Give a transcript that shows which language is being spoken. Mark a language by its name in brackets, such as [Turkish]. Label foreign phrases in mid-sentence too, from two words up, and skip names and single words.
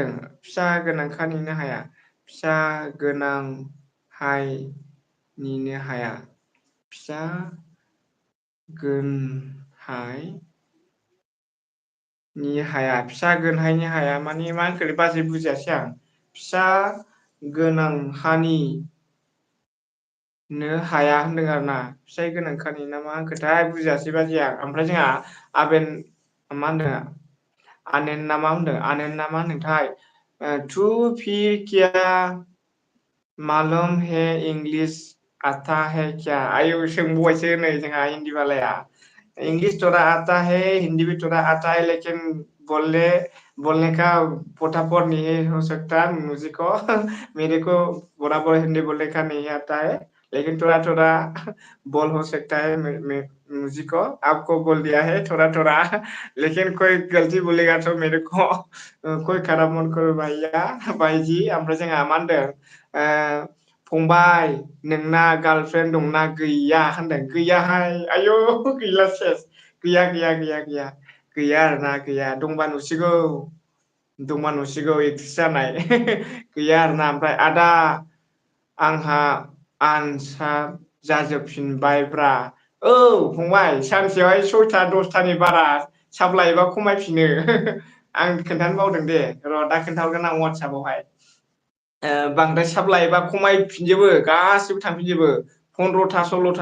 [Bodo] फिसा गोनांखा नेनो हाया फिसा गोनांहाय नेनो हाया फिसा गोनहाय नि हाया फिसा गोनांहानि हाया माने मा होनखो बाजै बुजियासै आं फिसा गोनां हानि नो हाया होनदों आरो ना फिसाइ गोनांखानि ना मा होनखोथाय बुजियासै बाजैया ओमफ्राय जोंहा आबेन मा होनदों आनेन ना मा होनदों आनेन ना मा होनदोंथाय [Hindi] तू फिर क्या मालूम है इंग्लिश आता है क्या [Bodo] आयु सोंबावबायसो नै जोंहा [Hindi] हिन्दी बालाया इंग्लिश थोड़ा आता है हिंदी भी थोड़ा आता है लेकिन बोलने का फटाफट नहीं हो सकता मुझे को मेरे को बराबर हिंदी बोलने का नहीं आता है लेकिन थोड़ा थोड़ा बोल हो सकता है मुझे को आपको बोल दिया है थोड़ा थोड़ा लेकिन कोई गलती बोलेगा तो मेरे को कोई खराब मन करो भैया भाईजी [Bodo] ओमफ्राय जोंहा मा होनदों फंबाय नोंना गार्लफ्रेन्ड दंना गैया होनदों गैयाहाय आयौ गैला सेस गैया आरोना गैया दंबा नुसिगौ एक्ट्रिस जानाय गैया आरोना ओमफ्राय आदा आंहा आनसार जाजोबफिनबायब्रा औ फंबाय सानसेयावहाय 6टा 10टानि बारा साब लायोबा खमायफिनो आं खोन्थानो बावदों दे र' दा खोन्थाहरगोन आं वाट्सएपावहाय बांद्राय साब लायोबा खमायफिनजोबो गासिबो थांफिनजोबो 15टा 16टा